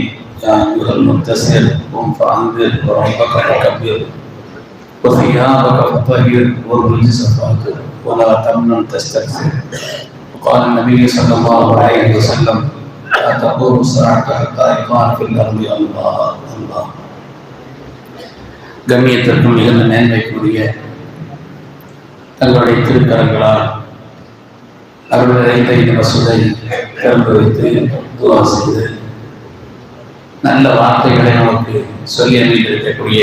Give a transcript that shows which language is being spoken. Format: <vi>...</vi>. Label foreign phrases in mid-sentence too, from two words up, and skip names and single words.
<ar>يا أيها المدثر قم فأنذر وربك فكبر وثيابك فطهر والرجز فاهجر ولا تمنن تستكثر. وقال النبي صلى الله عليه وسلم لا تقوم الساعة حتى يقال في الأرض الله الله.</ar> <ta>கண்ணியத்திற்கும் மிகுந்த மேன்மைக்குரிய தங்களுடைய திருக்கரங்களால் அருள் நிறைந்த இந்த மசூதை திறந்து வைத்து துஆ செய்து நல்ல வார்த்தைகளை நமக்கு சொல்லி அனுப்பியிருக்கக்கூடிய</ta>